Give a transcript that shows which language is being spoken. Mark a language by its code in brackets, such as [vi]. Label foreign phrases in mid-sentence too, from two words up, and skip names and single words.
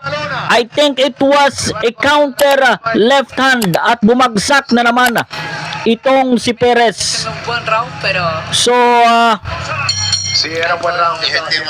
[en] I think it was a counter left hand [tl] at bumagsak na naman itong si Perez. [es] Un buen round, pero So Sí, era un buen round. Es el tema.